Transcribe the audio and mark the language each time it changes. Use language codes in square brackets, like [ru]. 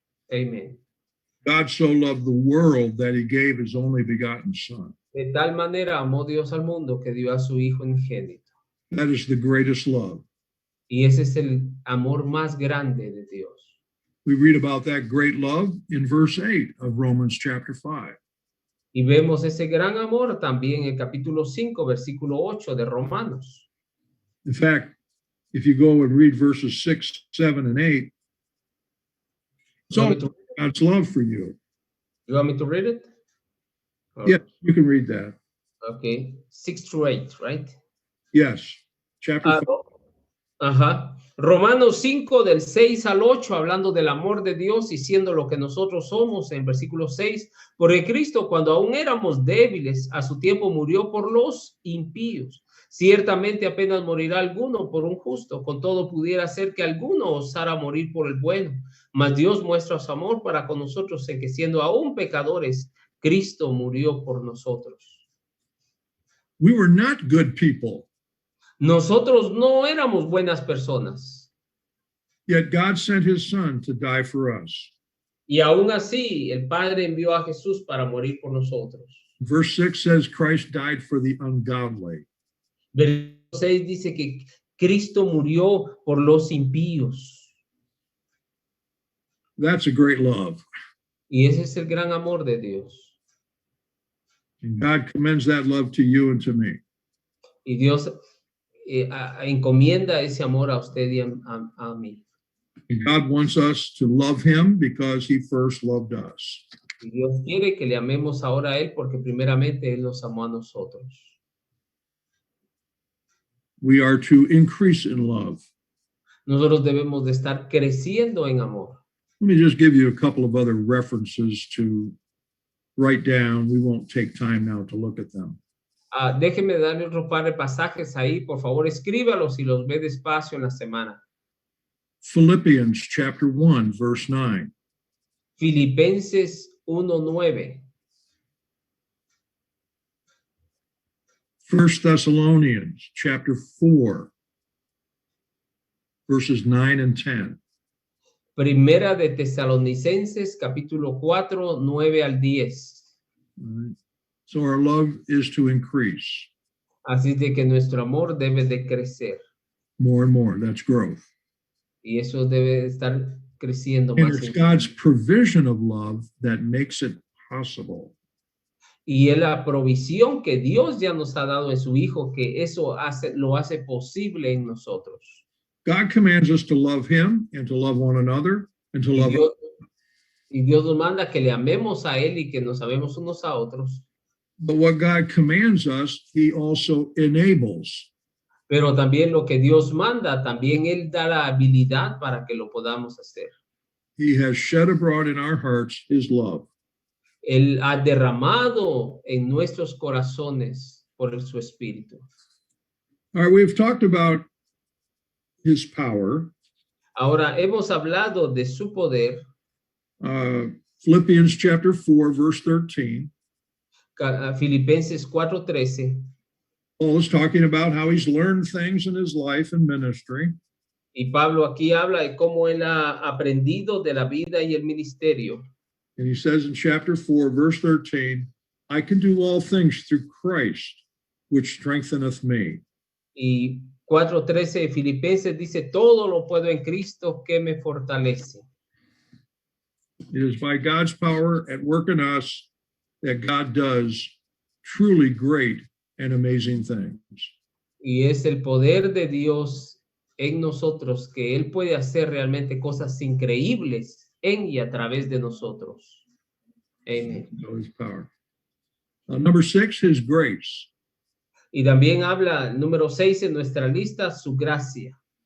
[es] Amén. [en] God so loved the world that He gave His only begotten Son. [es] De tal manera amó Dios al mundo que dio a su Hijo unigénito. [en] That is the greatest love. [es] Y ese es el amor más grande de Dios. [en] We read about that great love in verse 8 of Romans chapter 5. [es] Y vemos ese gran amor también en el capítulo 5, versículo 8 de Romanos. [en] In fact, if you go and read verses 6, 7, and 8, it's all God's love for you. You want me to read it? Yes, you can read that. Okay, 6 through 8, right? Yes, chapter 5. Ajá. [es] Romanos 5 del 6 al 8, hablando del amor de Dios y siendo lo que nosotros somos, en versículo 6, porque Cristo cuando aún éramos débiles, a su tiempo murió por los impíos. Ciertamente apenas morirá alguno por un justo, con todo pudiera ser que alguno osara morir por el bueno, mas Dios muestra su amor para con nosotros en que siendo aún pecadores, Cristo murió por nosotros. [en] We were not good people, [es] Nosotros no éramos buenas personas. [en] yet God sent his son to die for us. [es] Y aún así, el Padre envió a Jesús para morir por nosotros. [en] Verse 6 says Christ died for the ungodly. [es] Versículo 6 dice que Cristo murió por los impíos. [en] That's a great love. [es] Y ese es el gran amor de Dios. [en] And God commends that love to you and to me. [es] Y Dios encomienda ese amor a usted y a mí. [en] And God wants us to love him because he first loved us. [es] Y Dios quiere que le amemos ahora a Él porque primeramente Él nos amó a nosotros. [en] We are to increase in love. [es] Nosotros debemos de estar creciendo en amor. [en] Let me just give you a couple of other references to write down. We won't take time now to look at them. [es] Déjeme darle otro par de pasajes ahí. Por favor, escríbalos y los ve despacio en la semana. [en] Philippians chapter 1, verse 9. [es] Filipenses 1:9. [en] 1 Thessalonians chapter 4, verses 9 and 10. [es] Primera de Tesalonicenses, capítulo 4, 9 al 10. [en] All right. So our love is to increase [es] Así de que nuestro amor debe de crecer. [en] more and more. That's growth. [es] Y eso debe de estar creciendo [en] And [es] más. [en] it's God's provision of love that makes it possible. [es] Y es la provisión que Dios ya nos ha dado en su Hijo, que eso lo hace posible en nosotros. [en] God commands us to love him and to love one another and to love [es] Y Dios nos manda que le amemos a Él y que nos amemos unos a otros. [en] But what God commands us, he also enables. [es] Pero también lo que Dios manda, también Él da la habilidad para que lo podamos hacer. [en] He has shed abroad in our hearts his love. [es] Él ha derramado en nuestros corazones por su Espíritu. [en] All right, we've talked about his power. [es] Ahora, hemos hablado de su poder. [en] Philippians chapter 4, verse 13. [es] Filipenses 4:13. [en] Paul is talking about how he's learned things in his life and ministry. [es] Y Pablo aquí habla de cómo él ha aprendido de la vida y el ministerio. [en] And he says in chapter 4, verse 13, I can do all things through Christ, which strengtheneth me. [es] Y 4:13 de Filipenses dice, todo lo puedo en Cristo que me fortalece. [en] It is by God's power at work in us that God does truly great and amazing things. [es] Y es el poder de Dios en nosotros que Él puede hacer realmente cosas increíbles en y a través de nosotros. Amén. [en] So his power. Number 6, his grace. [es] Y también habla, número 6 en nuestra lista, su gracia.